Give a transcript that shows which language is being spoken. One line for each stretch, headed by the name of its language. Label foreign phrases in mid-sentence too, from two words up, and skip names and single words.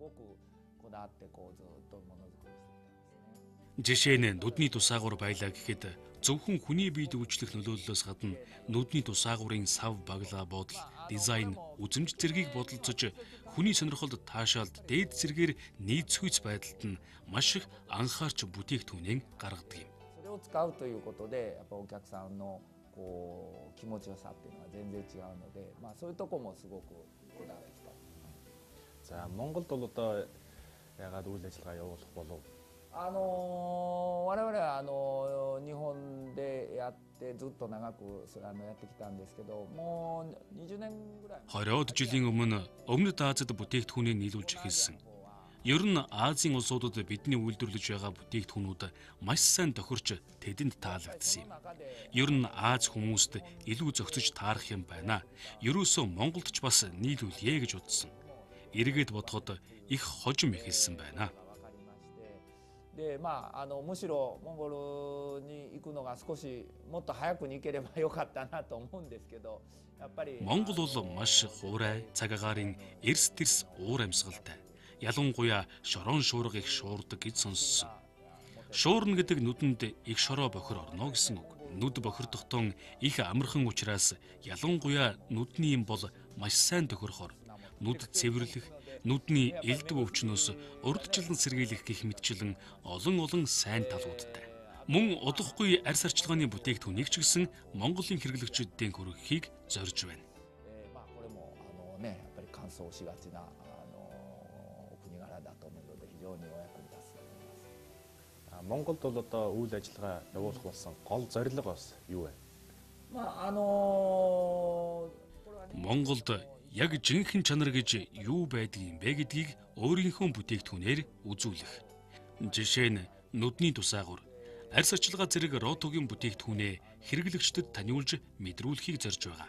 Mongolian: Жишээ нь нүдний тусаагуур байлаа гэхэд зөвхөн хүний биед үйлчлэх нөлөөллөөс гадна нүдний тусаагуурын сав баглаа бодол, дизайн, үзэмж зэргийг бодолцож хүний сонирхолд таашаалд дээд зэргээр нийцхүйц байдалд нь маш их анхаарч бүтээгдэхүүнийг гаргадаг юм.
Japanese: それを使うということでやっぱお客さんのこう気持ちよさっていうのは全然違うので、そういうとこもすごくこだわってきた。
Mongolian: За Монголд бол одоо ягаад үйл ажиллагаа явуулах болов?
Japanese: 我々は日本でやってずっと長くやってきたんですけど、もう20年ぐらい
Mongolian: 20-од жилийн өмнөд Азид бүтээгдэхүүнийг нийлүүлж эхэлсэн. Ер нь Азийн улсуудад бидний үйлдвэрлэж байгаа бүтээгдэхүүнүүд маш сайн тохирч тэдэнд таалагдсан юм. Ер нь Аз хүмүүст илүү зохицож таарах юм байна. Ерөөсөө Монголд ч бас нийлүүлье гэж бодсон. Эргээд бодоход их хожим эхэлсэн байна.
Japanese: でむしろモンゴルに行くのが少しもっと早くに行ければよかったなと思うんですけど、やっぱり
Mongolian: Монгол бол маш хуурай, цагаагаарын эрс тэрс уур амьсгалтай. Ялангуяа шорон шуурга их шуурдаг гэж сонссон. Шуурна гэдэг нүдэнд их шороо бохир орно гэсэн үг. Нүд бохирдохдоо их амархан учраас ялангуяа нүдний юм бол маш сайн тохирохоор нүд цэвэрлэх, нүдний элдв өвчнөөс урдчлан сэргийлэх гэх мэтчлэн олон сайн талуудтай. Мөн удахгүй арьс арчилгааны бүтээгдэхүүнийг ч гэсэн Монголын хэрэглэгчдийн хүргэхийг зорж байна.
Japanese: これもやっぱり乾燥しがちなお国柄だと思うので非常にお役に立つと思います。
Mongolian: Монголд бол одоо үйл ажиллагаа явуулах болсон гол зорилго бас юу вэ? Монголд яг жинхэнэ чанар гэж юу байдгийг бэ гэдгийг өөрийнхөө бүтээгдэхүүнээр үзүүлэх. Жишээ нь нүдний тусаагуур, арьс арчилгаа зэрэг ротогийн бүтээгдэхүүнээ хэрэглэгчдэд таниулж мэдрүүлэхийг зорж байгаа.